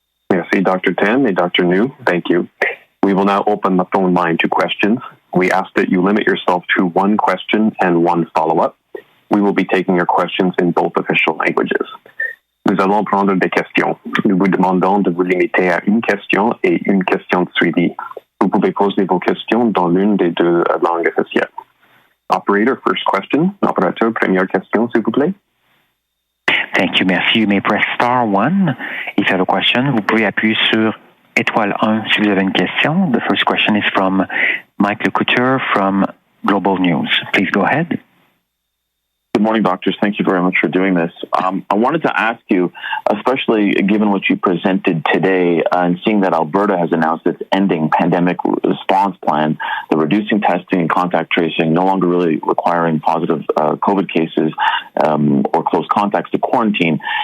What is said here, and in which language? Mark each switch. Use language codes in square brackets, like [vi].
[en] Merci, Dr. Tan and Dr. New. Thank you. We will now open the phone line to questions. We ask that you limit yourself to one question and one follow-up. We will be taking your questions in both official languages. [fr] Nous allons prendre des questions. Nous vous demandons de vous limiter à une question et une question de suivi. Vous pouvez poser vos questions dans l'une des deux langues officielles. [en] Operator, first question. [fr] Operateur, première question, s'il vous plaît. [en] Thank you, merci. You may press star 1 if you have a question. [fr] Vous pouvez appuyer sur étoile 1 si vous avez une question. [en] The first question is from Mike LeCouture from Global News. Please go ahead. Good morning, doctors. Thank you very much for doing this. I wanted to ask you, especially given what you presented today and seeing that Alberta has announced its ending pandemic response plan, the reducing testing and contact tracing, no longer really requiring positive COVID cases or close contacts to quarantine.